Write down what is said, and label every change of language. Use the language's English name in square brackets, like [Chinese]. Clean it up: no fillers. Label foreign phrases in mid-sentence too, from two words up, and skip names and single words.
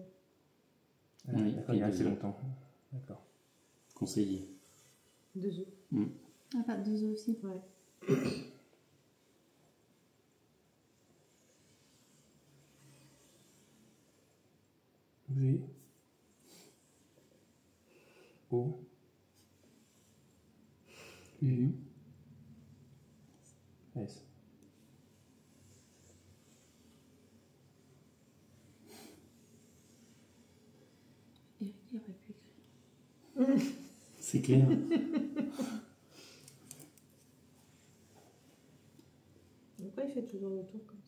[French] Oui, D'accord, il y a et assez deux. longtemps. D'accord. Conseiller. 2 E. Ah, pas 2 œufs aussi. Ouais. V. O. U. S. Eric, il aurait pu écrire. C'est clair. Pourquoi il fait toujours le tour comme ça?